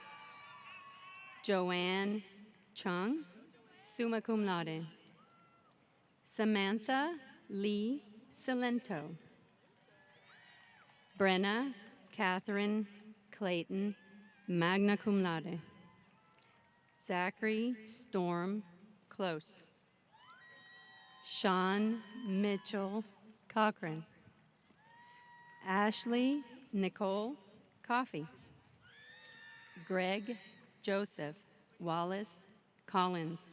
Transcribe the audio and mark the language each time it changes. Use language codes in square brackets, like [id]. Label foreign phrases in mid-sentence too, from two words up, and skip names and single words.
[en] Joanne Chung, [la] summa cum laude. [en] Samantha Lee Salento. Brenna Catherine Clayton, [la] magna cum laude. [en] Zachary Storm Close. Sean Mitchell Cochran. Ashley Nicole Coffey. Greg Joseph Wallace Collins.